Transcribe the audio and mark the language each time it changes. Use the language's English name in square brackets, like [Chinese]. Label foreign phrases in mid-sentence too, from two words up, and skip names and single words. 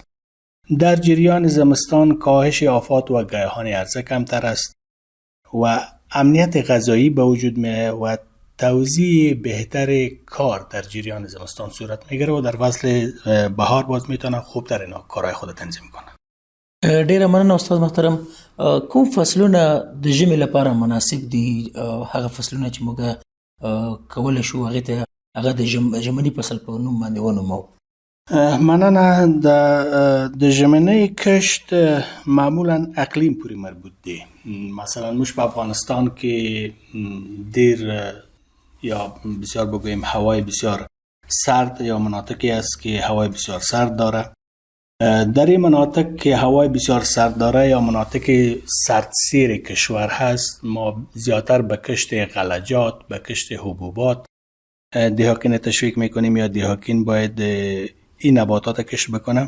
[Persian] در جریان زمستان کاهش آفات و گیاهان عرضه کمتر است و امنیت غذایی به وجود میاد و توزیع بهتر کار در جریان زمستان صورت میگیره و در فصل بهار باز میتونه خوبتر اینا کارهای خود تنظیم کنه. [Pashto] ډیره مننه استاد محترم. کوم فصلونه د ژمي لپاره مناسب دي؟ هغه فصلونه چې موږ کولی شو هغې ته هغه د ژمني فصل په نوم باندې ونوموو. مننه. د ژمنۍ کشت معمولا اقلیم پوری مربوط دی. [Persian] مثلا مش [Pashto] په افغانستان کې دیر [Persian] یا بسیار بگوییم هوای بسیار سرد یا مناطقی است که هوای بسیار سرد داره. در این مناطق که هوای بسیار سرد داره یا مناطق سردسیر کشور هست، ما زیادتر به کشت غلجات، به کشت حبوبات دهقین تشویق میکنیم یا دهقین باید این نباتات کشت بکنه.